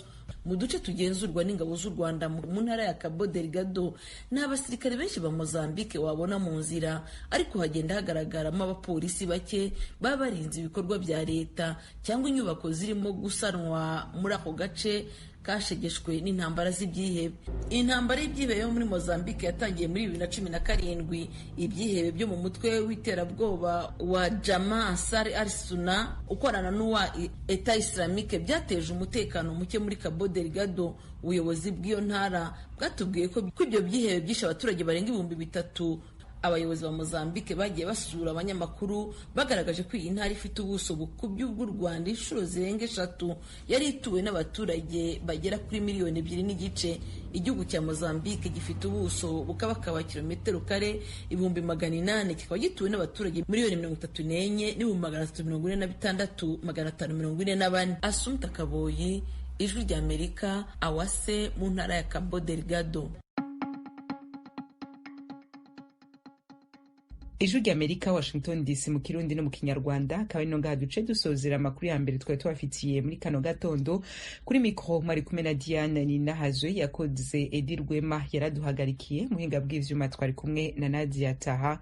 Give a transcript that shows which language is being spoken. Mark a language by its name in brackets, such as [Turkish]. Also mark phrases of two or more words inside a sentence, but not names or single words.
[Kinyarwanda] Mu duce tugenzurwa n'ingabo z'u Rwanda mu ntara ya Cabo Delgado, nta basirikare benshi ba Mozambique wabona mu nzira, ariko hagenda hagaragaramo abapolisi bake baba barinze ibikorwa bya leta cyangwa inyubako zirimo gusanwa muri ako gace kashegeshwe n'intambara z'ibyihebe. Intambara y'ibyihebe yo muri Mozambique yatangiye muri 2017. Ibyihebe byo mu mutwe w'iterabwoba wa Jama Ansar al-Sunna ukorana n'uwa [French] Eta Islamique [Kinyarwanda] byateje umutekano muke muri Cabo Delgado. Ubuyobozi bw'iyo ntara bwatubwiye ko ibyo byihebe byishe abaturage barenga 3,000. Abayobozi ba Mozambique bagiye basura abanyamakuru bagaragaje ko iyi ntara ifite ubuso bukubye bw'u Rwanda inshuro zirenga 3, yari ituwe n'abaturage bagera kuri 2.5 miliyoni. Igihugu cya Mozambique gifite ubuso bukabakaba kilometero kare 800,000, kikaba gituwe n'abaturage 134,346,544. Assumpta Kaboyi, Ijwi ry'Amerika, Awase mu ntara ya Cabo Delgado. Ijwi ry'Amerika, Washington DC mu Kirundi no mu Kinyarwanda. [Rundi] Akaba ino ngaha duce dusozera amakuru ya mbere twari tubafitiye muri kano gatondo. Kuri mikro mwari kumwe na Diane Ninahazwe, yakoze Edi Rwema yaraduhagarikiye, muhinga bw'ivyuma twari kumwe na Nadia Taha.